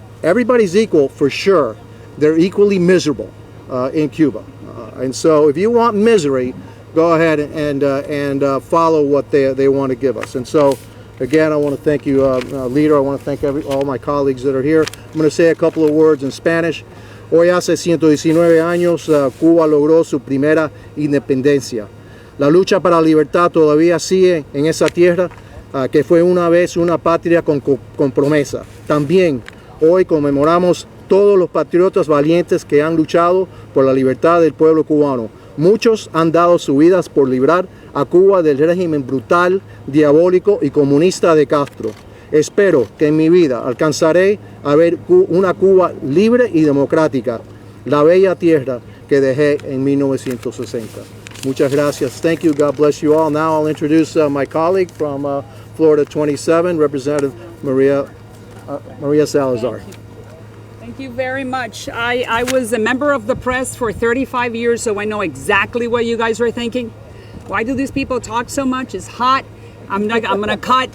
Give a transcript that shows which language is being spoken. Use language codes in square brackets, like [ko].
[en] Everybody's equal for sure. They're equally miserable in Cuba. And so if you want misery, go ahead and follow what they want to give us. And so, again, I want to thank you, leader. I want to thank all my colleagues that are here. I'm going to say a couple of words in Spanish. [es] Hoy hace 119 años Cuba logró su primera independencia. La lucha para la libertad todavía sigue en esa tierra que fue una vez una patria con promesa. También hoy conmemoramos todos los patriotas valientes que han luchado por la libertad del pueblo cubano. Muchos han dado sus vidas por librar a Cuba del régimen brutal, diabólico y comunista de Castro. Espero que en mi vida alcanzaré a ver una Cuba libre y democrática, la bella tierra que dejé en 1960. Muchas gracias. [en] Thank you. God bless you all. Now I'll introduce my colleague from Florida 27, Representative Maria Salazar. Thank you very much. I was a member of the press for 35 years, so I know exactly what you guys were thinking. Why do these people talk so much? It's hot. I'm gonna cut.